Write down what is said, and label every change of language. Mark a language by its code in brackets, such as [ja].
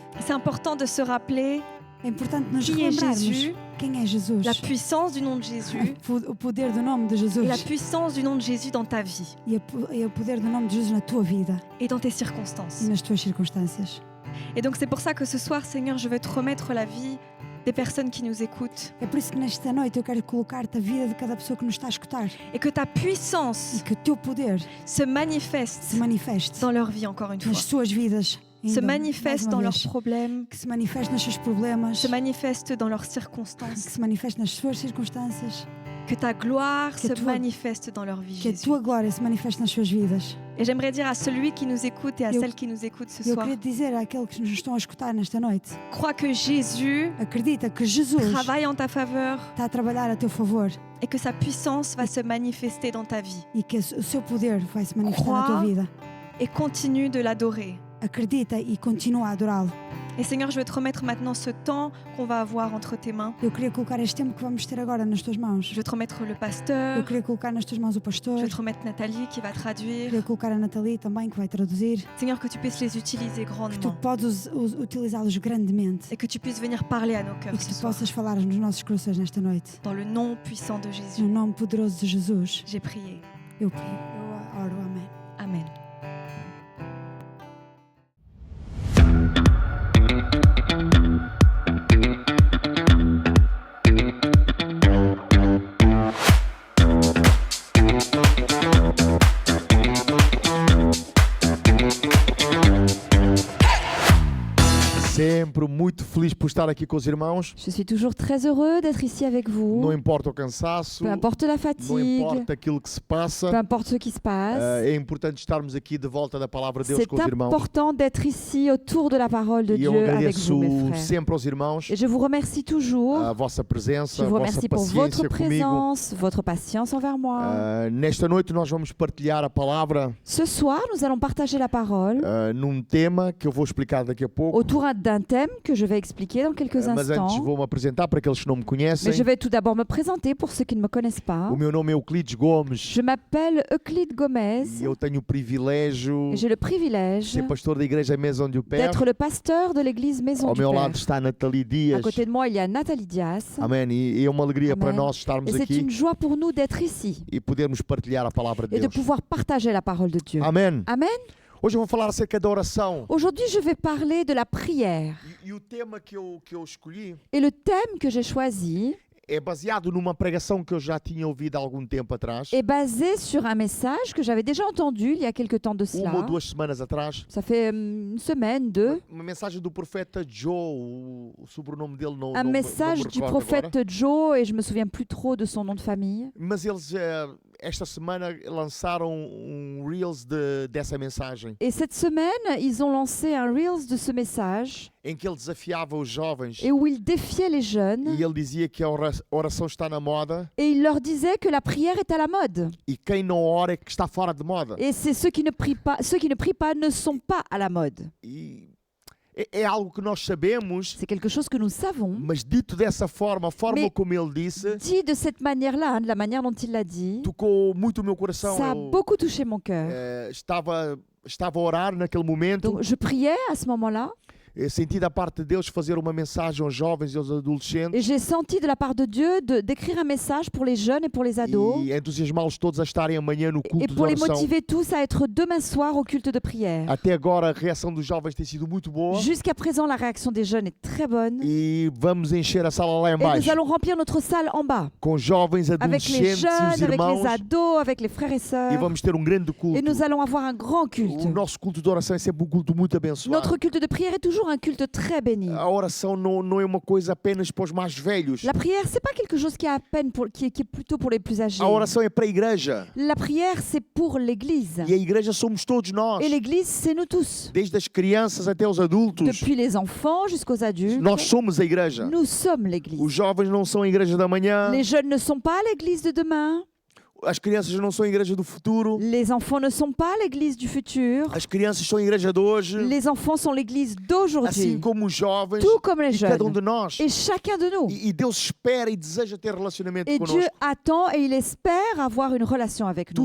[fr] c'est important de se rappeler [pt] é importante nos [fr] qui est [pt] relembrarmos [fr] Jésus [pt] quem é Jesus, [fr] la puissance du nom de Jésus [pt] o poder do nome de [fr] et [pt] Jesus [fr] la puissance du nom de Jésus dans ta vie [pt] e o poder do nome de Jesus na tua vida [fr] et dans tes [pt] e [fr] circonstances. [pt] nas tuas circunstâncias. [fr] Et donc c'est pour ça que ce soir, Seigneur, je veux te remettre la vie des personnes qui nous écoutent [pt] É por isso que nesta noite eu quero colocar-te a vida de cada pessoa que nos está a escutar [fr] et que ta [pt] e [fr] puissance [pt] que o teu poder [fr] se [pt] se [fr] manifeste [pt] manifeste [fr] dans leur vie encore une fois, [pt] nas suas vidas, [fr] se [pt] ainda mais [fr] manifeste [pt] uma [fr] dans leurs [pt] vez. [fr] problèmes, [pt] Que se manifeste nos seus problemas, [fr] se manifeste dans leurs [pt] que [fr] circonstances, [pt] se manifeste nas suas circunstâncias, [fr] que ta gloire [pt] Que [fr] se toi- manifeste dans leur vie, [pt] que a [fr] Jésus. [pt] tua glória se manifeste nas suas vidas. [fr] Et j'aimerais dire à celui qui nous écoute et à [pt] Eu- [fr] celle qui nous écoute ce [pt] Eu [fr] soir, [pt] queria dizer àqueles que nos estão a escutar nesta noite, [fr] crois que Jésus [pt] acredita que Jesus [fr] travaille en ta faveur [pt] está a trabalhar a teu favor [fr] et que sa puissance va se manifester dans ta vie. [pt] e que o seu poder vai se manifestar na tua [fr] Crois. [pt] vida. [fr] Et continue de l'adorer. [pt] Acredita e continua a adorá-lo. [fr] Et Seigneur, je veux te remettre maintenant ce temps qu'on va avoir entre tes mains. [pt] Eu queria colocar este tempo que vamos ter agora nas tuas mãos. [fr] Je veux te remettre le [pt] Eu [fr] pasteur. [pt] queria colocar nas tuas mãos o pastor. [fr] Je veux te remettre Nathalie qui va traduire. [pt] Queria colocar a Nathalie também, que vai traduzir. [fr] Seigneur, que tu puisses les utiliser [pt] Que tu [fr] grandement [pt] podes utilizá-los grandemente [fr] et que tu puisses venir parler à nos [pt] e [fr] cœurs [pt] que [fr] ce [pt] tu [fr] soir. [pt] possas falar nos nossos corações nesta noite. [fr] Dans le nom puissant de [pt] No [fr] Jésus, [pt] nome poderoso de Jesus, [fr] j'ai prié. [pt] eu oro. Amém. [fr] Amen. [pt] Sempre muito feliz por estar aqui com os irmãos. [fr] Je suis toujours très heureux d'être ici avec vous. [pt] Não importa o cansaço, [fr] Peu importe la [pt] não [fr] fatigue, [pt] importa aquilo que se passa. [fr] peu importe ce qui se passe. [pt] É importante estarmos aqui de volta da palavra de Deus [fr] C'est [pt] com os irmãos. [fr] important d'être ici autour de la parole de [pt] E eu [fr] Dieu avec [pt] agradeço [fr] vous, mes frères. [pt] sempre aos irmãos [fr] Et je vous remercie toujours. [pt] a vossa presença, [fr] Je [pt] a [fr] vous [pt] vossa [fr] remercie pour votre [pt] paciência comigo. [fr] présence, votre patience envers moi. [pt] Nesta noite nós vamos partilhar a palavra [fr] Ce soir, nous allons partager la parole [pt] num tema que eu vou explicar daqui a pouco. [fr] autour d'un thème que je vais expliquer dans quelques [pt] Mas antes [fr] instants. [pt] vou-me apresentar para aqueles que não me conhecem. [fr] Mais je vais tout d'abord me présenter pour ceux qui ne me connaissent pas. [pt] O meu nome é Euclides Gomes [fr] Je m'appelle Euclide Gomez. [pt] e eu tenho o privilégio [fr] Et j'ai le [pt] de [fr] privilège [pt] ser pastor da igreja Maison du Père. [fr] d'être le pasteur de l'église Maison [pt] Ao [fr] du [pt] meu [fr] Père. [pt] lado está a Nathalie [fr] À [pt] Dias. [fr] côté de moi, il y a Nathalie Dias. [pt] Amém. E é uma alegria para Amém. nós estarmos [fr] Et c'est [pt] aqui [fr] une joie pour nous d'être ici [pt] e podermos partilhar a palavra de [fr] et de [pt] Deus. [fr] pouvoir partager la parole de Dieu. [pt] Amém. [fr] Amen. [pt] Hoje eu vou falar acerca da oração. [fr] Aujourd'hui, je vais parler de la prière. [pt] E o tema que eu escolhi [fr] Et le thème que j'ai choisi [pt] é baseado numa pregação que eu já tinha ouvido há algum tempo atrás. [fr] est basé sur un message que j'avais déjà entendu il y a quelque temps de [pt] Uma ou [fr] cela. [pt] duas semanas atrás. [fr] Ça fait une semaine, deux. [pt] Uma mensagem do profeta Joe, o sobrenome dele não, [fr] Un [pt] não, [fr] message [pt] não me [fr] du [pt] recordo agora. [fr] prophète Joe, et je me souviens plus trop de son nom de famille. [pt] Mas eles esta semana lançaram Reels dessa mensagem, [fr] Et cette semaine, ils ont lancé un Reels de ce message [pt] em que ele desafiava os jovens [fr] et où il défiait les jeunes [pt] e ele dizia que a oração está na moda [fr] et il leur disait que la prière est à la mode. [pt] e quem não ora é que está fora de moda. [fr] Et c'est ceux qui ne prient pas ne sont pas à la mode. [pt] E é algo que nós sabemos, [fr] C'est quelque chose que nous savons. [pt] mas dito dessa forma, a forma [fr] Mais- [pt] como ele disse, [fr] Dit de cette manière-là, hein, de la manière dont il l'a dit, [pt] tocou muito o meu coração. [fr] ça a [pt] Eu, [fr] beaucoup touché mon cœur. [pt] estava a orar naquele momento, [fr] Donc je priais à ce moment-là [pt] senti da parte de Deus fazer uma mensagem aos jovens e aos [fr] et [pt] adolescentes [fr] j'ai senti de la part de Dieu d'écrire un message pour les jeunes et pour les ados [pt] e entusiasmá-los todos a estarem amanhã no [fr] et [pt] culto de [fr] pour les [pt] oração. [fr] motiver tous à être demain soir au culte de prière. [pt] Até agora a reação dos jovens tem sido muito boa [fr] Jusqu'à présent, la réaction des jeunes est très bonne [pt] e vamos encher a sala lá [fr] et [pt] embaixo [fr] nous allons remplir notre salle en bas [pt] com jovens, [fr] avec les [pt] adolescentes e os [fr] jeunes, avec [pt] irmãos [fr] les ados, avec les frères et [pt] e [fr] sœurs [pt] vamos ter um grande culto. [fr] et nous allons avoir un grand culte. [pt] O nosso culto de oração é sempre um culto muito abençoado. [fr] Notre culte de prière est toujours un culte très béni. [pt] A oração não é uma coisa apenas para os mais velhos. [fr] La prière, c'est pas quelque chose qui est à peine qui est plutôt pour les plus âgés. [pt] A oração é para a igreja. [fr] La prière, c'est pour l'Église. [pt] E a igreja somos todos nós. [fr] Et l'Église, c'est nous tous. [pt] Desde as crianças até os adultos. [fr] Depuis les enfants jusqu'aux adultes, [pt] Nós somos a igreja. [fr] nous sommes [pt] Os [fr] l'Église. [pt] jovens não são a igreja da manhã. [fr] Les jeunes ne sont pas à l'Église de demain. [pt] As crianças não são a igreja do futuro. [fr] Les enfants ne sont pas l'église du futur. [pt] As crianças são a igreja de hoje. [fr] Les enfants sont l'église [pt] Assim [fr] d'aujourd'hui, [pt] como os jovens [fr] tout comme les [pt] e cada [fr] jeunes. [pt] de nós. [fr] Et chacun de nous. [pt] E Deus espera e deseja ter relacionamento [fr] Et Dieu [pt] connosco. [fr] attend et il espère avoir une relation avec nous.